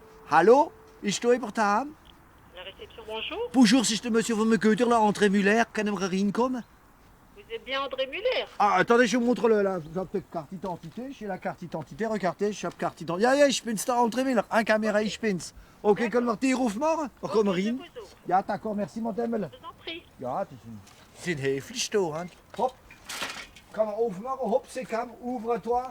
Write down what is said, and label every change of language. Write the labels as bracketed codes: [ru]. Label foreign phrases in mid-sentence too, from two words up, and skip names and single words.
[de] Hallo? Ist da jemand daheim? [fr] La réception, bonjour. Bonjour, c'est le monsieur von Göder, là, André Muller. [de] Können wir reinkommen? [fr] Vous êtes bien André Muller? Ah, attendez, je vous montre le là. Vous avez carte d'identité. J'ai la carte d'identité. Regardez, [de] ich habe [fr] carte d'identité. [de] Ja, ja, ich bin's da, André Muller. Ein Kamera, ich bin's. Okay, können wir die Ruf machen? Wir kommen [fr] je [de] rein. [fr] vous ouvre. Ja, d'accord, merci, madame. Je vous en prie. [de] Ja, die sind höflich da. Hein? Hopp. Kann man aufmachen. Hopp, [fr] c'est calme. Ouvre-toi.